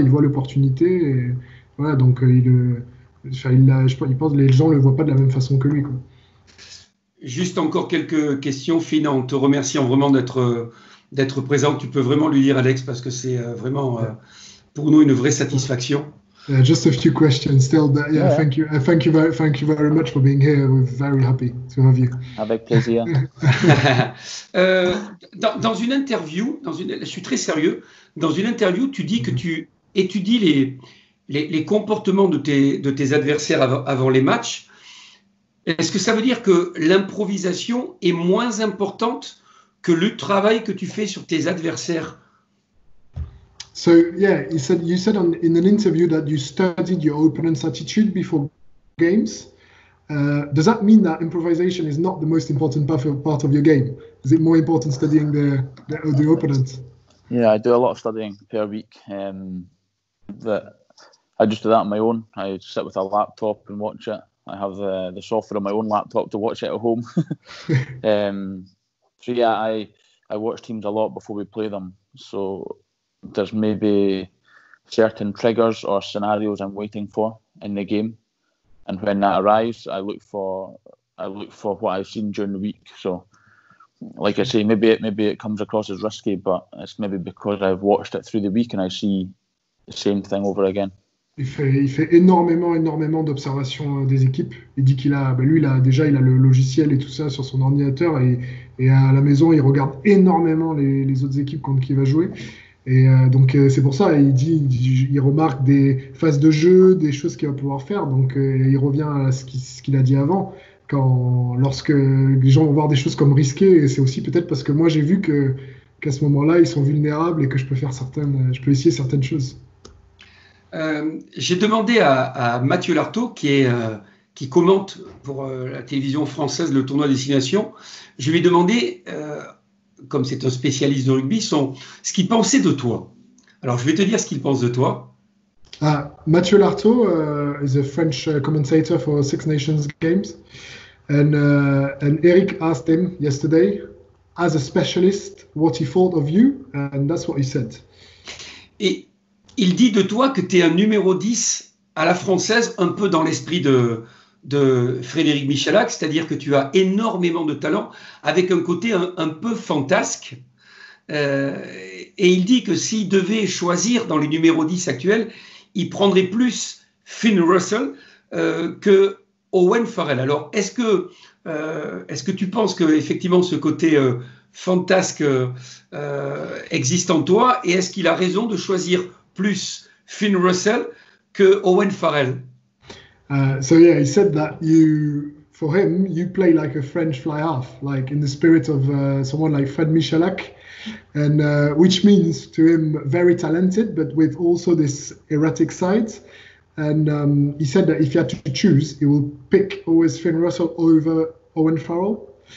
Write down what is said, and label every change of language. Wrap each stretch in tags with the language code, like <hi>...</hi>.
<fr>Il voit l'opportunité, et voilà. Donc, je pense que les gens le voient pas de la même façon que lui, quoi. Juste encore quelques questions, Finn, en te remerciant vraiment d'être présent. Tu peux vraiment lui dire, Alex, parce que c'est vraiment pour nous une vraie satisfaction.</fr> <en>Just a few questions still, but thank you very much for being here. We're very happy to have you.</en> <fr>Avec plaisir. Dans une interview, je suis très sérieux, dans une interview, tu dis que tu étudies les comportements de tes adversaires avant les matchs. Est-ce que ça veut dire que l'improvisation est moins importante que le travail que tu fais sur tes adversaires?</fr> <en>So yeah, you said in an interview that you studied your opponent's attitude before games. Does that mean that improvisation is not the most important part of your game? Is it more important studying the opponent? Yeah, I do a lot of studying per week. That I just do that on my own. I sit with a laptop and watch it. I have the software on my own laptop to watch it at home. So yeah, I watch teams a lot before we play them. So there's maybe certain triggers or scenarios I'm waiting for in the game, and when that arrives, I look for what I've seen during the week. So, like I say, maybe it comes across as risky, but it's maybe because I've watched it through the week and I see the same thing over again.</en> <fr>Il fait énormément d'observations des équipes. Il dit qu'il a, il a le logiciel et tout ça sur son ordinateur, et à la maison, il regarde énormément les autres équipes contre qui il va jouer. Et donc c'est pour ça, il remarque des phases de jeu, des choses qu'il va pouvoir faire. Donc il revient à ce qu'il a dit avant, lorsque les gens vont voir des choses comme risquées, et c'est aussi peut-être parce que moi j'ai vu qu'à ce moment-là ils sont vulnérables et que je peux essayer certaines choses. J'ai demandé à Mathieu Lartaud, qui commente pour la télévision française le tournoi Destination, je lui ai demandé, comme c'est un spécialiste de rugby, ce qu'il pensait de toi. Alors, je vais te dire ce qu'il pense de toi.</fr> <en>Mathieu Lartaud is a French commentator for Six Nations Games. And Eric asked him yesterday, as a specialist, what he thought of you. And that's what he said.</en> <fr>Et il dit de toi que tu es un numéro 10 à la française, un peu dans l'esprit de Frédéric Michalak, c'est-à-dire que tu as énormément de talent, avec un côté un peu fantasque. Et il dit que s'il devait choisir dans les numéros 10 actuels, il prendrait plus Finn Russell que Owen Farrell. Alors, est-ce que tu penses que effectivement ce côté fantasque existe en toi, et est-ce qu'il a raison de choisir plus Finn Russell que Owen Farrell?</fr> <en>So yeah, he said that for him, you play like a French fly half, like in the spirit of someone like Fred Michalak, and which means to him very talented, but with also this erratic side. And he said that if he had to choose, he will pick always Finn Russell over Owen Farrell.</en>